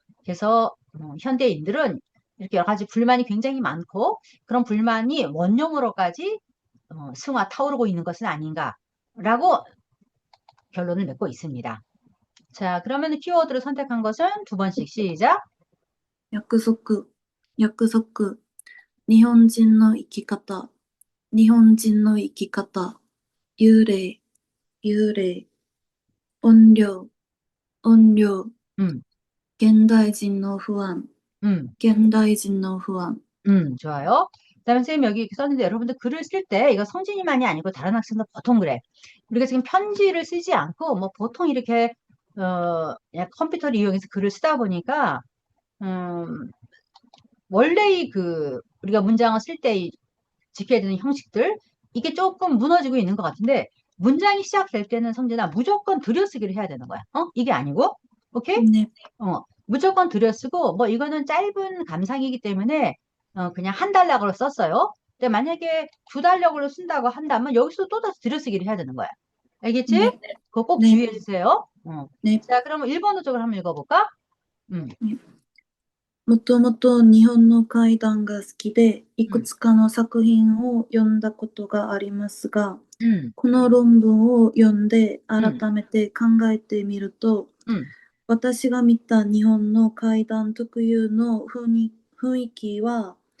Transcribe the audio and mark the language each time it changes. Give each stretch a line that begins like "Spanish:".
Korean: 그래서 현대인들은 이렇게 여러 가지 불만이 굉장히 많고 그런 불만이 원흉으로까지 승화 타오르고 있는 것은 아닌가라고 결론을 맺고 있습니다. 자, 그러면 키워드를 선택한 것은 두 번씩 시작.
Japanese: 約束、約束、日本人の生き方、日本人の生き方、幽霊、幽霊、音量、音量、 음, 現代人の不安、 음. 現代人の不安。
Korean: 좋아요. 그다음에 선생님 여기 썼는데 여러분들 글을 쓸 때 이거 성진이만이 아니고 다른 학생도 보통 그래. 우리가 지금 편지를 쓰지 않고 뭐 보통 이렇게 그냥 컴퓨터를 이용해서 글을 쓰다 보니까 음, 원래의 그 우리가 문장을 쓸 때 지켜야 되는 형식들 이게 조금 무너지고 있는 것 같은데 문장이 시작될 때는 성진아 무조건 들여쓰기를 해야 되는 거야. 이게 아니고 오케이? 네, 무조건 들여쓰고, 뭐, 이거는 짧은 감상이기 때문에, 그냥 한 달락으로 썼어요. 근데 만약에 두 달락으로 쓴다고 한다면, 여기서 또 다시 들여쓰기를 해야 되는 거야. 알겠지? 네, 그거 꼭 네, 주의해 주세요. 네. 자, 그러면 일본어 쪽으로 한번 읽어볼까? 음,
Japanese: もともと日本の怪談が好きで、いく 음, つかの作品を読んだことがありますが、 음, この論文を読んで 음, 改めて考えてみると、 음. 私が見た日本の怪談特有の雰囲気は、